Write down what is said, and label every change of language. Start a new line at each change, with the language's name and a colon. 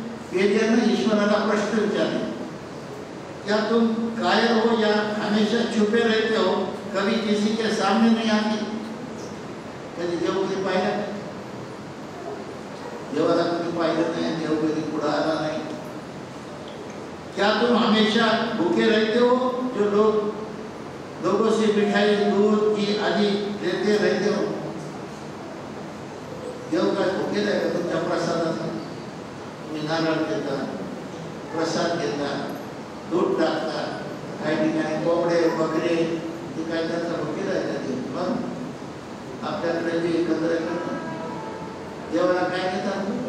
Hindi: पेरियर ने
Marathi: ईश्वराला प्रश्न विचारे,
Hindi: क्या तुम कायर हो या हमेशा छुपे रहते हो, कभी किसी के सामने नहीं आते?
Marathi: कधी देव कधी पाहिला, देवाला कधी पाहिलं नाही, देव कधी पुढे आला नाही.
Hindi: क्या तुम हमेशा भूखे रहते हो, जो लोगों से मिठाई, दूध, घी आदि लेते रहते हो?
Marathi: देव काय भूकेला आहे का तुमच्या प्रसादाचा? तुम्ही नारळ देता, प्रसाद घेता, दूध टाकता, काही ठिकाणी कोंबडे, बकरे, ते काय त्यांचा भूकेला आहे का देव? पण आपल्याकडे जे एकत्र करतात देवाला काय देतात?